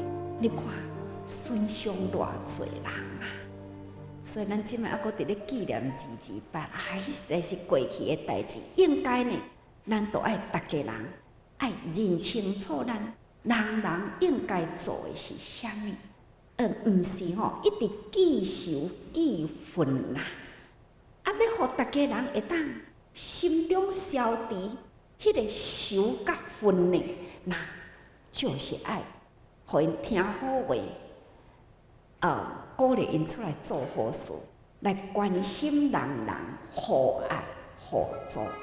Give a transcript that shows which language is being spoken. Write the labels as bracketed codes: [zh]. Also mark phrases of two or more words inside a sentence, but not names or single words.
[nan] 你看损伤偌侪人啊！所以咱即摆还阁伫咧纪念228，实在是过去的代志。应该呢，咱都爱大家人爱认清楚，人人应该做的是啥物，毋是一直记仇记恨啦。要互大家人会当心中消除迄个仇甲恨呢，那就是爱，互因听好话，鼓励因出来做好事，来关心人人，互爱互助。